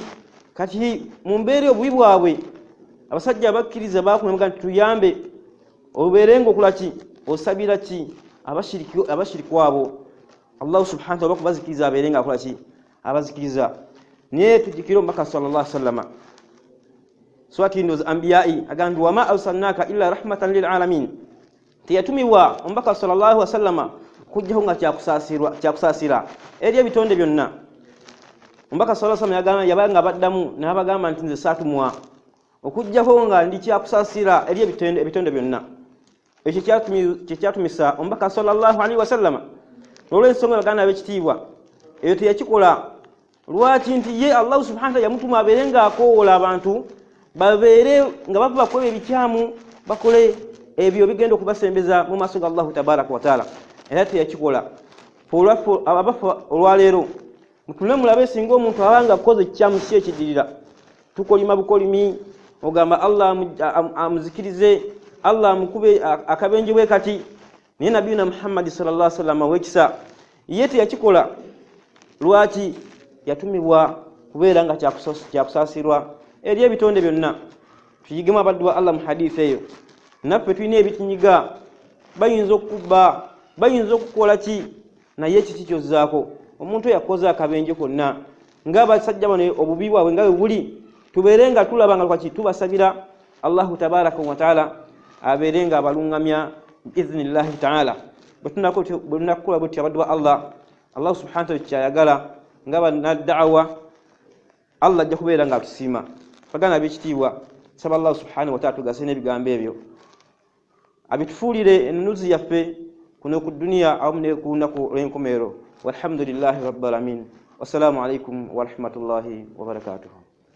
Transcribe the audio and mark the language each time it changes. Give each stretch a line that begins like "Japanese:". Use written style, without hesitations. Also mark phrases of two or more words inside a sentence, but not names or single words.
Ganda: Kati mu mbeera obubi bwabwe abasajja abakkiriza bakunamuga nti tuyambe obeerenga okola ki, osabira ki abashiriku abo. Allah
Arabic: سبحانه وتعالى
Ganda: bakubazikiriza abeerenga akola ki, abazikiriza. Naye tujikira omubaka
Arabic: صلى الله عليه وسلم
Ganda: surati Anbiya'i agamba
Arabic: وما أرسلناك إلا رحمة للعالمين.
Ganda: Tiyatumibwa omubaka
Arabic: صلى الله عليه وسلم
Ganda: kujjaho nga kyakusasira eri ebitonde byonna. Omubaka
Arabic: صلى الله عليه وسلم
Ganda: yabanga baddamu n'abagamba nti nze saatumwa okujjaho nga ndi kyakusasira eri ebitonde byonna. Ekyo kyatumisa omubaka
Arabic: صلى الله عليه وسلم.
Ganda: Olw'ensonga baganda ab'ekitiibwa eyo teyakikola lwaki nti ye Allah
Arabic: سبحانه وتعالى
Ganda: yamutuma abeerenga akoola abantu babeere nga bava kwebyo ebikyamu bakole ebyo bigenda okubasembeza mu maaso ga
Arabic: الله تبارك وتعالى.
Ganda: Era teyakikola abafa olwaleero mutule mulabe singa omuntu abanga akoze ekikyamu si ekiddirira tukolima bukolimi ogamba Allah amuzikirize, Allah amukube akabenje bwe kati. Naye nabiyuna Muhammad
Arabic: صلى الله عليه وسلم
Ganda: wekisa ye teyakikola lwaki yatumibwa kubeera nga kyakusasirwa eri ebitonde byonna. Tuyigemu abaddu ba Allah mu hadithi eyo. Naffe tulina ebitinyiga, bayinza okukubba, bayinza okukola ki, naye kiki kyozzaako. Omuntu yakoze akabenje konna ng'abasajja bano obubi bwabwe nga buli tubeere nga tulaba nga lwaki tubasabira
Arabic: الله تبارك وتعالى
Ganda: abeere nga abalungamya
Arabic: بإذن الله تعالى.
Ganda: Bwetunakukola bwetyo abaddu ba Allah
Arabic: سبحانه وتعالى
Ganda: kyayagala nga banaddawa Allah ajja kubeera nga atusiima. Bagana b'ekitiibwa saba Allah
Arabic: سبحانه وتعالى
Ganda: tugase n'ebigambo ebyo abitufuulire ennuzi yaffe kuno ku duniya awamu ne ku lunaku lw'enkomerero.
Arabic: والحمد لله رب العالمين. والسلام عليكم ورحمة الله وبركاته.